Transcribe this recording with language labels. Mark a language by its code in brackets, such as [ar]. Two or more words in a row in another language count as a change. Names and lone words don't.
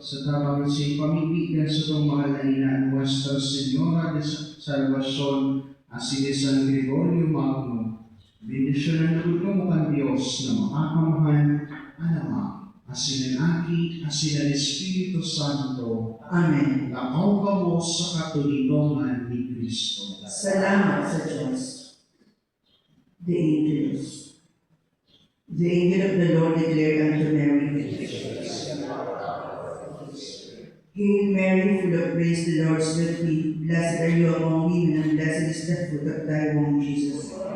[bik] Sa tamang si pamimigan sa itong mahal na ina Nuestra Señora de Salvacion, asin ni San Gregorio Magno, bendisyonan na mo kan Diyos na makakamahan, Ama, asin ang Aki, asin ang Espiritu Santo, Amen. lakaw ka mo sa katulidongan ni Kristo. Salamat sa Diyos. [en] The angels. The angel of the Lord declared unto Mary, Hail Mary, full of grace, the Lord is with thee. Blessed are you among women, and blessed is the fruit of thy womb, Jesus.